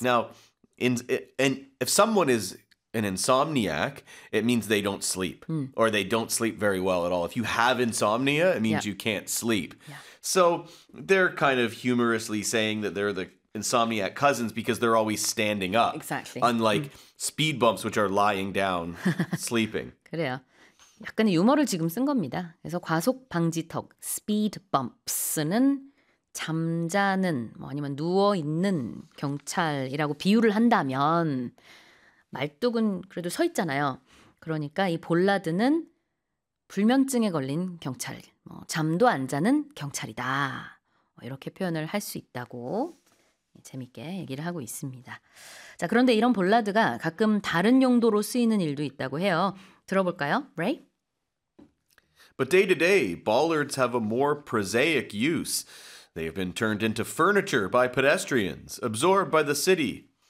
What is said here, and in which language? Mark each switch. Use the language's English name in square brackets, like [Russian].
[English] Now, if someone is an insomniac, it means they don't sleep or they don't sleep very well at all. If you have insomnia, it means you can't sleep. Yeah. So they're kind of humorously saying that they're the insomniac cousins because they're always standing up. Exactly. Unlike speed bumps, which are lying down, sleeping. [Korean] 그래요. 약간의 유머를 지금 쓴 겁니다. 그래서 과속 방지턱, speed bumps는 잠자는, 뭐 아니면 누워있는 경찰이라고 비유를 한다면 말뚝은 그래도 서 있잖아요. 그러니까 이 볼라드는 불면증에 걸린 경찰, 뭐 잠도 안 자는 경찰이다. 이렇게 표현을 할 수 있다고 재밌게 얘기를 하고 있습니다. 자, 그런데 이런 볼라드가 가끔 다른 용도로 쓰이는 일도 있다고 해요. 들어볼까요? Ray? [English] But day to day, bollards have a more prosaic use. They have been turned into furniture by pedestrians, absorbed by the city.